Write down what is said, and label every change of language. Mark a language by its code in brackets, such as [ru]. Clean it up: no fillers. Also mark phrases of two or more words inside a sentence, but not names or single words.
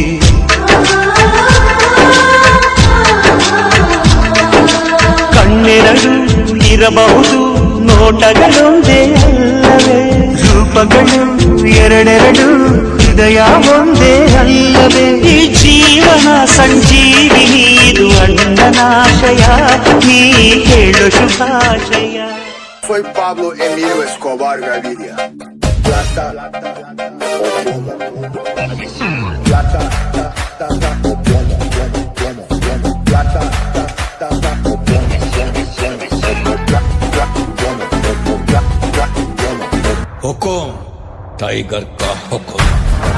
[kn] ಕಣ್ಣೆರಡು ಇರಬಹುದು, ನೋಟಗಳೊಂದೇ ಅಲ್ಲವೇ. ರೂಪಗಳು ಎರಡೆರಡು, ಹೃದಯ ಒಂದೇ ಅಲ್ಲವೇ. ಈ ಜೀವನ ಸಂಜೀವಿನಿ, ಇದು ಅಣ್ಣನಾಶಯ, ನೀ ಹೇಳು ಶುಭಾಶಯ. [pt] Foi Pablo Emilio Escobar Gaviria. [es] Plata, o plomo. Plata, o plomo, Plata, o plomo, [hi] हुकुम टाइगर का हुकुम.